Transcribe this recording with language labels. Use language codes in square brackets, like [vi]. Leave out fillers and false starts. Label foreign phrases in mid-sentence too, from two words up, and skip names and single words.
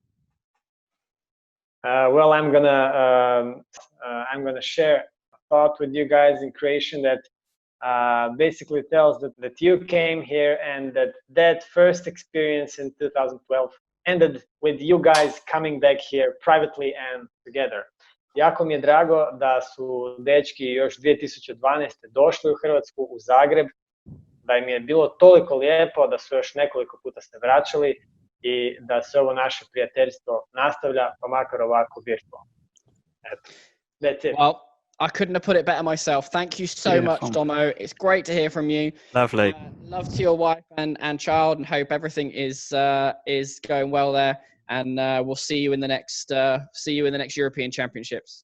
[en] Well, I'm gonna share a thought with you guys in Croatian that basically tells that you came here and that first experience in 2012 ended with you guys coming back here privately and together. [hr] Jako mi je drago da su dečki još 2012. došli u Hrvatsku, u Zagreb, da im je bilo toliko lijepo, da su još nekoliko puta se vraćali i da se ovo naše prijateljstvo nastavlja, pa makar ovako virtualno. [en] That's it. Well, I couldn't have put it better myself. Thank you so much, Domo. It's great to hear from you. Lovely. Love to your wife and child, and hope everything is going well there. And we'll see you in the next European Championships.